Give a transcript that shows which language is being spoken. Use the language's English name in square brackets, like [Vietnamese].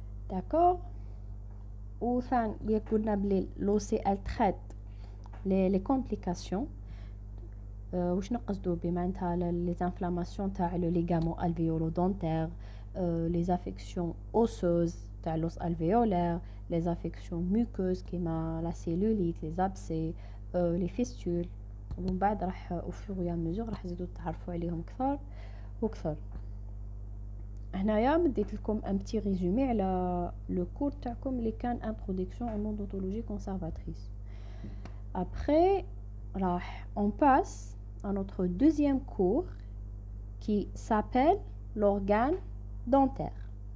[French] D'accord. [Arabic] وثاني قلنا بلي [French] l'OC elle traite les complications. [Arabic] واش نقصدو بمعناتها [French] les inflammations تاع le ligament alvéolo-dentaire, les affections osseuses تاع l'os alvéolaire, les affections muqueuses كيما la cellulite, les abcès, les fistules. [Arabic] ومن بعد راح [French] au fur et à mesure [Arabic] راح تزيدوا تعرفوا عليهم كثر وكثر. هنايا مديت لكم [French] un petit résumé على le cours تاعكم اللي كان introduction en odontologie conservatrice. Après on passe à notre deuxième cours qui s'appelle l'organe dentaire.